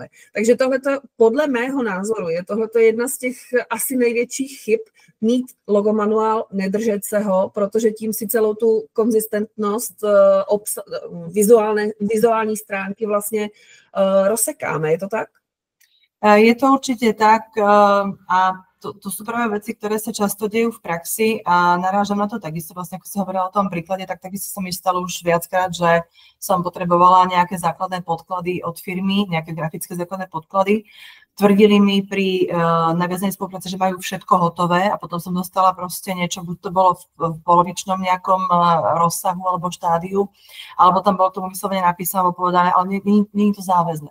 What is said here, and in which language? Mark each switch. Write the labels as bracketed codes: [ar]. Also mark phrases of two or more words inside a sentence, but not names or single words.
[cs] Takže tohleto, podle mého názoru, je tohleto jedna z těch asi největších chyb, mít logo manuál, nedržet se ho, protože tím si celou tu konzistentnost vizuální stránky vlastně rozsekáme. Je to tak? [sk] Je to určite tak a to sú práve veci, ktoré sa často dejú v praxi a narážam na to takisto, vlastne ako si hovorila o tom príklade, tak takisto sa mi stalo už viackrát, že som potrebovala nejaké základné podklady od firmy, nejaké grafické základné podklady. Tvrdili mi pri naviazanej spolupráci, že majú všetko hotové a potom som dostala proste niečo, buď to bolo v polovičnom nejakom rozsahu alebo štádiu, alebo tam bolo tomu vyslovene napísané alebo povedané, ale nie je to záväzné.